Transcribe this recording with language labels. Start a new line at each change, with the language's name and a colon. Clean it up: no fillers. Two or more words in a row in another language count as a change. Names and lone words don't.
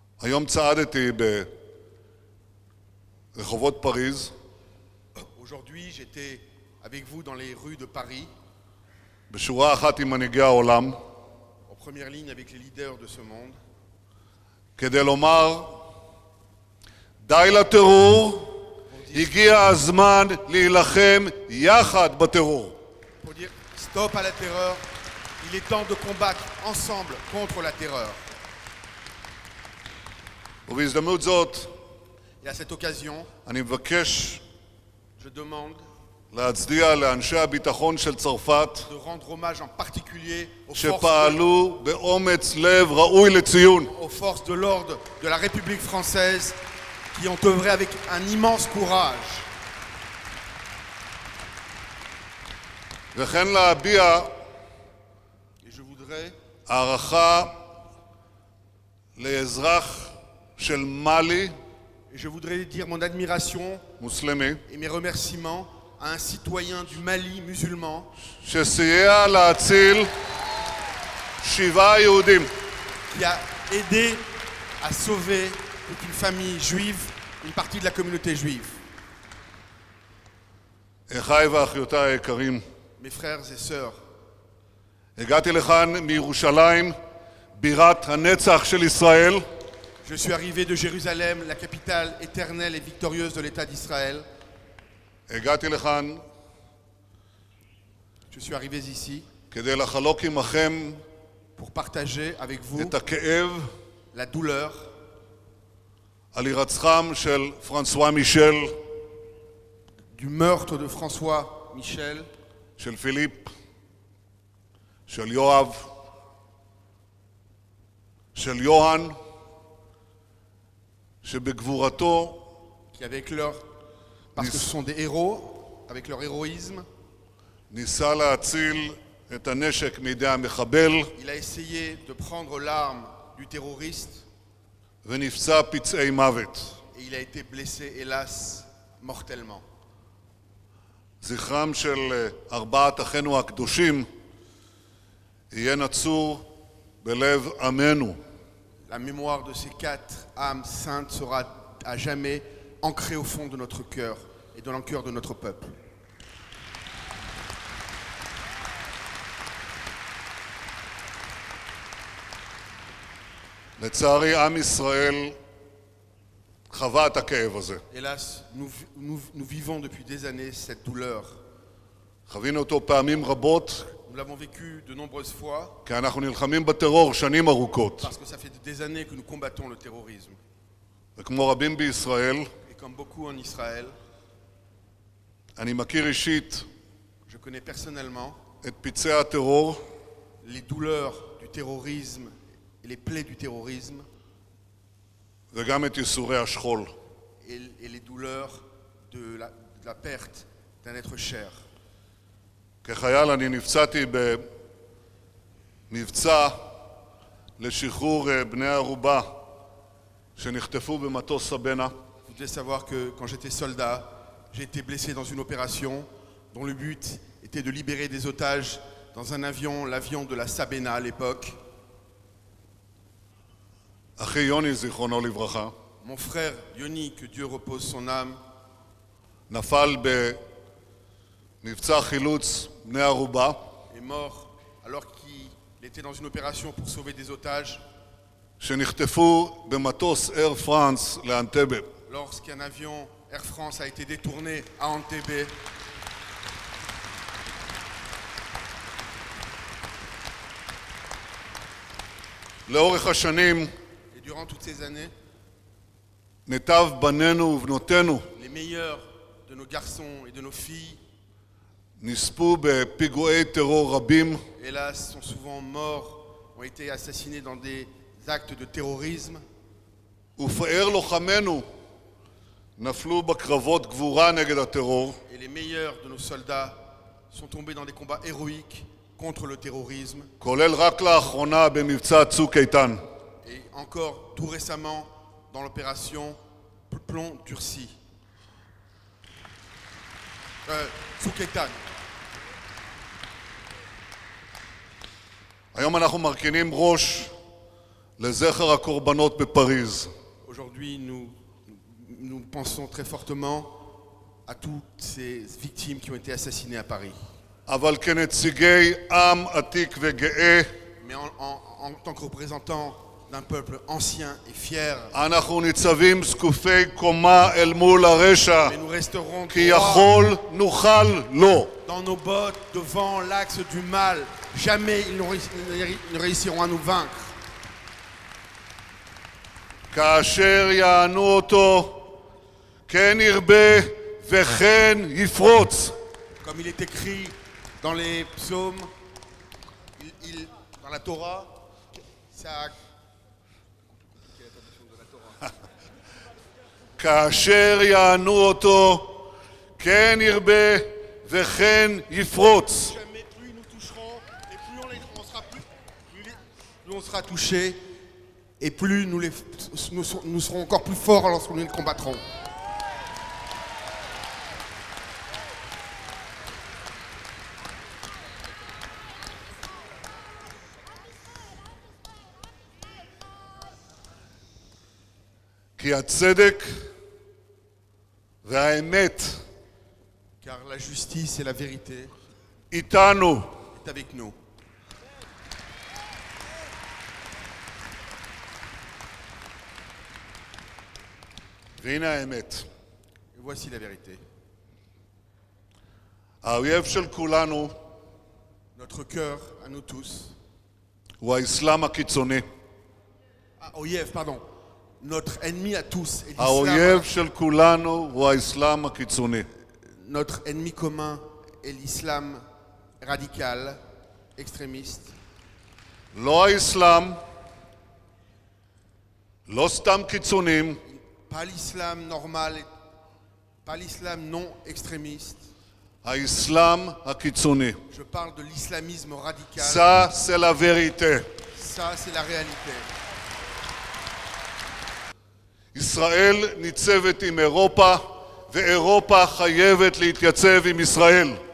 Hebrew: היום צעדתי ברחובות פריז.
French: Aujourd'hui, j'étais avec vous dans les rues de Paris,
Hebrew: בשורה אחת עם מנהיגי העולם,
French: en première ligne avec les leaders de ce monde,
Hebrew: כדי לומר, די לטרור, הגיע הזמן להילחם יחד בטרור.
French: pour dire stop à la terreur, il est temps de combattre ensemble contre la terreur.
Hebrew: ובהזדמנות זאת,
French: Et à cette occasion,
Hebrew: אני מבקש
French: je demande
Hebrew: להצדיע לאנשי הביטחון של צרפת,
French: de rendre hommage en particulier
Hebrew: שפעלו באומץ לב ראוי לציון.
French: aux forces de l'ordre de la République française qui ont œuvré avec un immense courage.
Hebrew: וכן להביע
French: Et je voudrais
Hebrew: הערכה לאזרח של מאלי,
French: dire mon admiration
Hebrew: מוסלמי,
French: et mes remerciements à un citoyen du Mali musulman
Hebrew: שסייע להציל 7 יהודים.
French: qui a aidé à sauver toute une famille juive, une partie de la communauté juive.
Hebrew: אחיי ואחיותיי היקרים,
French: Mes frères et sœurs,
Hebrew: הגעתי לכאן מירושלים, בירת הנצח של ישראל,
French: je suis arrivé de Jérusalem, la capitale éternelle et victorieuse de l'État d'Israël.
Hebrew: הגעתי לכאן
French: Je suis arrivé ici
Hebrew: כדי לחלוק עמכם
French: pour partager avec vous
Hebrew: את הכאב
French: la douleur
Hebrew: על הירצחם של פרנסואה מישל,
French: du meurtre de François Michel,
Hebrew: של פיליפ, של יואב, של יוהן, שבגבורתו
French: qui avec leur, parce que ce sont des héros, avec leur héroïsme,
Hebrew: ניסה להציל את הנשק מידי המחבל
French: il a essayé de prendre l'arme du terroriste
Hebrew: ונפצע פצעי מוות.
French: et il a été blessé, hélas, mortellement.
Hebrew: זכרם של 4 אחינו הקדושים יהיה נצור בלב עמנו.
French: La mémoire de ces 4 âmes saintes sera à jamais ancrée au fond de notre cœur et dans le cœur de notre peuple.
Hebrew: לצערי, עם ישראל חווה את הכאב הזה.
French: Hélas, nous vivons depuis des années cette douleur.
Hebrew: חווינו אותו פעמים רבות,
French: Nous l'avons vécu de nombreuses fois
Hebrew: כי אנחנו נלחמים בטרור שנים ארוכות.
French: parce que ça fait des années que nous combattons le terrorisme.
Hebrew: וכמו רבים בישראל,
French: Et comme beaucoup en Israël,
Hebrew: אני מכיר אישית
French: je connais personnellement
Hebrew: את פצעי הטרור
French: les douleurs du terrorisme et les plaies du terrorisme
Hebrew: וגם את ייסורי השכול.
French: et les douleurs de la perte d'un être cher.
Hebrew: כחייל אני נפצעתי במבצע לשחרור בני ערובה שנחטפו במטוס סבנה.
French: Vous devez savoir que quand j'étais soldat, j'ai été blessé dans une opération dont le but était de libérer des otages dans un avion, l'avion de la Sabena à l'époque.
Hebrew: אחי יוני זיכרונו לברכה
French: Mon frère Yoni, que Dieu repose son âme,
Hebrew: נפל במבצע חילוץ בני ערובה
French: est mort alors qu'il était dans une opération pour sauver des otages
Hebrew: שנחטפו במטוס אייר פרנס לאנטבה.
French: lorsqu'un avion Air France a été détourné à Entebbe.
Hebrew: לאורך השנים
French: Et durant toutes ces années,
Hebrew: מיטב בנינו ובנותינו
French: les meilleurs de nos garçons et de nos filles,
Hebrew: נספו בפיגועי טרור רבים,
French: hélas, sont souvent morts, ont été assassinés dans des actes de terrorisme.
Hebrew: ופאר לוחמינו נפלו בקרבות גבורה נגד הטרור,
French: Et les meilleurs de nos soldats sont tombés dans des combats héroïques contre le terrorisme.
Hebrew: כולל רק לאחרונה במבצע צוק איתן.
French: Et encore tout récemment dans l'opération Plomb Durci. Tzuk Eitan.
Hebrew: היום אנחנו מרכינים ראש לזכר הקורבנות בפריז.
French: Aujourd'hui, nous pensons très fortement à toutes ces victimes qui ont été assassinées à Paris.
Hebrew: אבל כנציגי עם עתיק וגאה,
French: Mais en tant que représentants d'un peuple ancien et fier,
Hebrew: אנחנו ניצבים זקופי קומה אל מול הרשע,
French: mais nous resterons
Hebrew: כי
French: droits
Hebrew: יכול נוכל לו.
French: dans nos bottes devant l'axe du mal. Jamais ils ne réussiront à nous vaincre.
Hebrew: כאשר יענו אותו, כן ירבה וכן יפרוץ.
French: Comme il est écrit dans les psaumes, dans la Torah, ça...
Hebrew: כאשר יענו אותו, כן ירבה וכן יפרוץ.
French: Jamais plus nous toucherons et plus on sera touchés et plus nous serons encore plus forts lorsque nous les combattrons.
Hebrew: כי הצדק והאמת
French: Car la justice et la vérité
Hebrew: איתנו.
French: est avec nous.
Hebrew: והנה האמת.
French: Et voici la vérité.
Hebrew: האויב של כולנו
French: Notre cœur, à nous tous,
Hebrew: הוא האסלאם הקיצוני. Oyev,
French: pardon. Notre ennemi à tous est
Hebrew: האויב
French: l'islam.
Hebrew: של כולנו הוא האסלאם הקיצוני.
French: Notre ennemi commun est l'islam radical, extrémiste.
Hebrew: לא האסלאם, לא סתם קיצונים,
French: Pas l'islam normal, pas l'islam non extrémiste.
Hebrew: האסלאם הקיצוני.
French: Je parle de l'islamisme radical. Ça, c'est la vérité. Ça, c'est la réalité.
Hebrew: ישראל ניצבת עם אירופה, ואירופה חייבת להתייצב עם ישראל.